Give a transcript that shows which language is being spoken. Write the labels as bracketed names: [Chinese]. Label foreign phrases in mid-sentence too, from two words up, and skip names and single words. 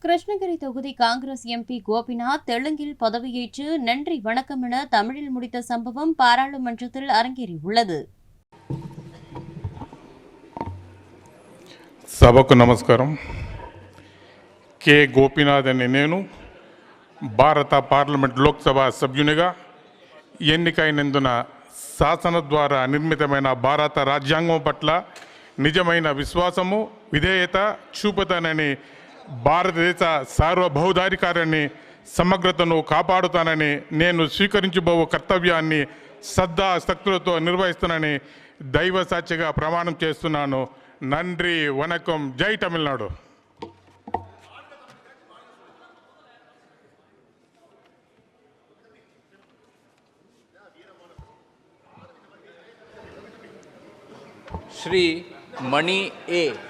[Tamil] கிருஷ்ணகிரி தொகுதி காங்கிரஸ் எம்பி கோபிநாத் தெலுங்கில் பதவியேற்று நன்றி வணக்கம் என தமிழில் முடித்த சம்பவம் பாராளுமன்றத்தில் அரங்கேறியுள்ளது. [Telugu] సభకు నమస్కారం. కె గోపీనాథ్ అనే నేను భారత పార్లమెంట్ లోక్సభ సభ్యునిగా ఎన్నికైనందున శాసన ద్వారా నిర్మితమైన భారత రాజ్యాంగం పట్ల నిజమైన విశ్వాసము విధేయత చూపుతానని, భారతదేశ సార్వభౌమాధికారాన్ని సమగ్రతను కాపాడుతానని, నేను స్వీకరించబో కర్తవ్యాన్ని శ్రద్ధాశక్తులతో నిర్వహిస్తానని దైవ సాక్షిగా ప్రమాణం చేస్తున్నాను. [Tamil] நன்றி வணக்கம். ஜெய் தமிழ்நாடு. [Hindi] श्री मणि ए.